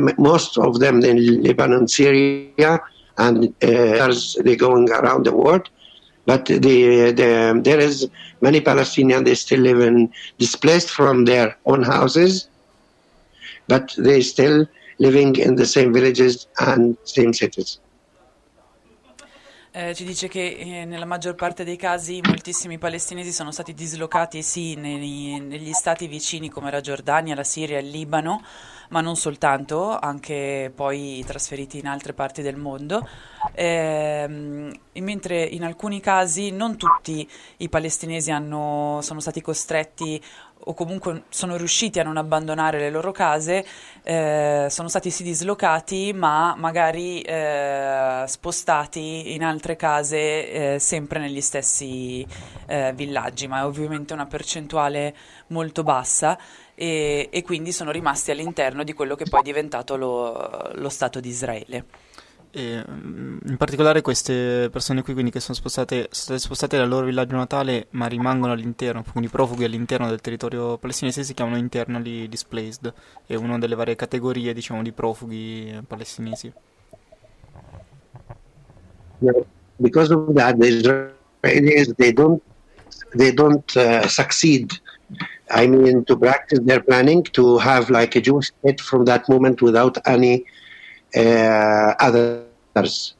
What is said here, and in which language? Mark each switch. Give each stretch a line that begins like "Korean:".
English: Most of them in Lebanon, Syria, and others, they're going around the world. But there is many Palestinians, they still live in displaced from their own houses, but they're still living in the same villages and same cities.
Italian: Ci dice che nella maggior parte dei casi moltissimi palestinesi sono stati dislocati sì negli stati vicini come la Giordania, la Siria, il Libano, ma non soltanto, anche poi trasferiti in altre parti del mondo. Mentre in alcuni casi non tutti i palestinesi sono stati costretti o comunque sono riusciti a non abbandonare le loro case, sono stati sì dislocati, ma magari spostati in altre case, sempre negli stessi villaggi, ma è ovviamente una percentuale molto bassa e quindi sono rimasti all'interno di quello che poi è diventato lo Stato di Israele. E in particolare queste persone qui, quindi, che sono state spostate dal loro villaggio natale, ma rimangono all'interno, quindi profughi all'interno del territorio palestinese, si chiamano internally displaced, è una delle varie categorie, diciamo, di profughi palestinesi.
English: Because of that, the Israelis they don't succeed. I mean, to practice their planning to have like a Jewish state from that moment without any others.